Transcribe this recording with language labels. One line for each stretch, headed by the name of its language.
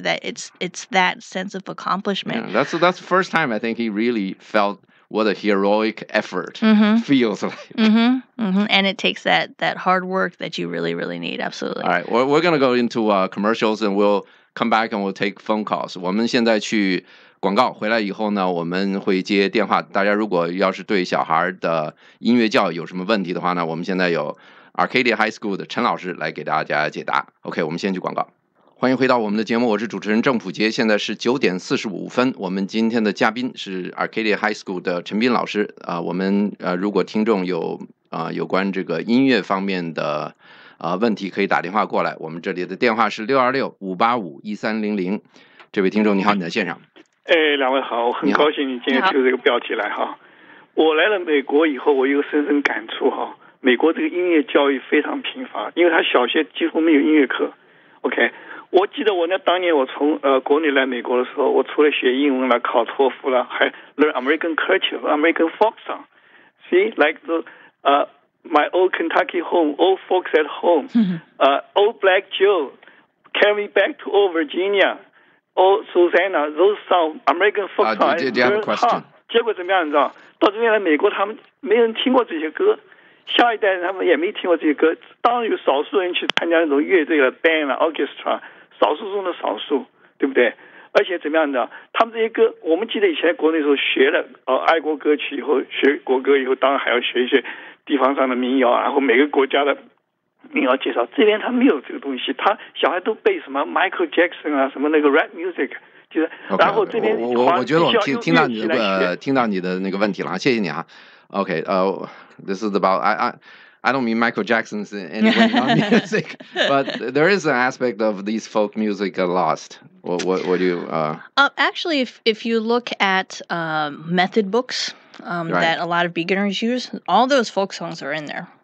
English: That it's that sense of accomplishment. Yeah, that's the first time I think he really felt what a heroic effort feels like. And it takes that hard work that you really, really need. Absolutely. All right, we're gonna go into commercials, and we'll come back and we'll take phone calls.
Chinese: 我们现在去广告，回来以后呢，我们会接电话。大家如果要是对小孩的音乐教育有什么问题的话呢，我们现在有 Arcadia High School 的陈老师来给大家解答。OK， 我们先去广告。欢迎回到我们的节目，我是主持人郑普杰。现在是9点45分。我们今天的嘉宾是 Arcadia High School 的陈斌老师。我们如果听众有关这个音乐方面的问题，可以打电话过来。我们这里的电话是626-585-1300。这位听众你好，你在线上。两位好，我很高兴你今天提这个标题来哈。我来了美国以后，我有深深感触哈。美国这个音乐教育非常贫乏，因为他小学几乎没有音乐课。 OK， 我记得当年我从国内来美国的时候，我除了学英文了、考托福了，还
English: learn American culture, American folk song. See, like the my old Kentucky home, old folks at home, old Black Joe, carry me back to old Virginia.Oh, Susanna, those songs, American folk songs, do you have a question?
Chinese: 结果怎么样你知道？到这边来美国，他们没人听过这些歌，下一代人他们也没听过这些歌。当然有少数人去参加那种乐队了 band 啊 orchestra， 少数中的少数，对不对？而且怎么样的？他们这些歌，我们记得以前国内时候学了爱国歌曲以后，学国歌以后，当然还要学一些地方上的民谣，然后每个国家的民谣介绍，这边他没有这个东西，他小孩都背什么 Michael Jackson 啊，什么那个 rap music， 就是，然后这边我觉得我听到你的那个问题了，谢谢你啊。
English: Okay, this is about I don't mean Michael Jackson's in any way non-music, but there is an aspect of these folk music lost. What do you? Actually, if you look at method books that a lot of beginners use, all those folk songs are in there.